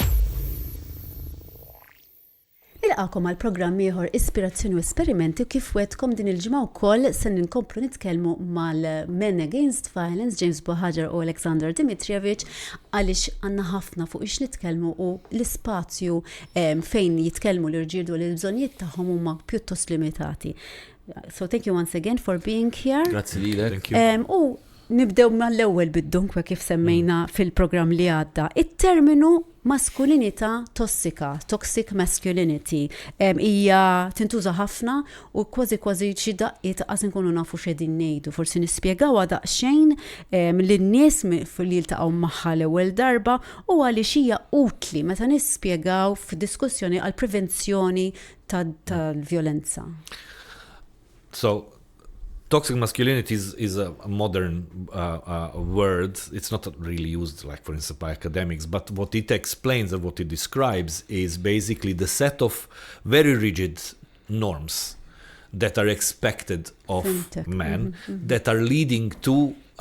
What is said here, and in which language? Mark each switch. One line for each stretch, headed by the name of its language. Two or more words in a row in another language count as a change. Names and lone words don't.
Maltese: Nilqakom għal programm ieħor Ispirazzjoni u Esperimenti u kif wedkom din il-ġimgħa wkoll se ninkomplu nitkellmu mal-Men Against Violence, James Buhagiar u Aleksandar Dimitrijević għaliex għandna ħafna fuq ix nitkellmu u l-ispazju fejn jitkellmu l-irġiel u l-bżonnijiet tagħhom huma pjuttost limitati.
English: So thank you once again for being here.
Maltese: Grazzi lilek. U nibdew mal-ewwel bid-dunkwe kif semmejna fil-programm li għadda. Il-terminu maskulinità tossika,
English: toxic masculinity,
Maltese: hija tintuża ħafna u kważi xi daqqiet qas inkunu nafu x'qegħdin ngħidu. Forsi nispjegawha daqsxejn lin-nies li jiltaqgħu magħha l-ewwel darba u għaliex hija utli meta nispjegaw f'diskussjoni għal prevenzjoni tal-vjolenza.
English: So, toxic masculinity is a modern word. It's not really used, like, for instance, by academics, but what it explains and what it describes is basically the set of very rigid norms that are expected of men that are leading to,